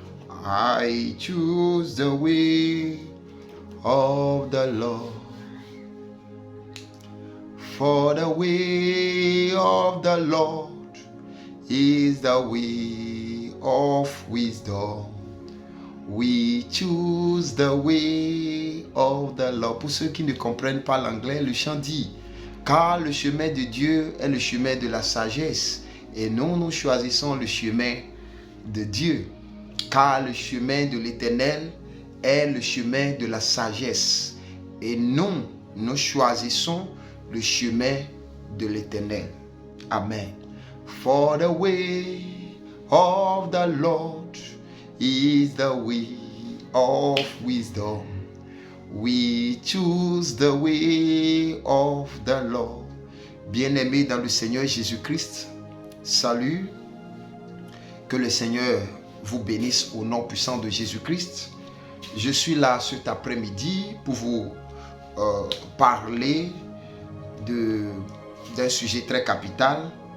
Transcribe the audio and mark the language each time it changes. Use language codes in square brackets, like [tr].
[en] I choose the way of the Lord. For the way of the Lord is the way of wisdom. We choose the way of the Lord. [fr] Pour ceux qui ne comprennent pas l'anglais, le chant dit: car le chemin de Dieu est le chemin de la sagesse, et nous choisissons le chemin de Dieu. Car le chemin de l'Éternel est le chemin de la sagesse, et nous choisissons le chemin de l'Éternel. Amen. [en] For the way of the Lord is the way of wisdom. We choose the way of the Lord. [fr] Bien-aimés dans le Seigneur Jésus-Christ, salut. Que le Seigneur vous bénisse au nom puissant de Jésus-Christ. Je suis là cet après-midi pour vous parler d'un sujet très capital.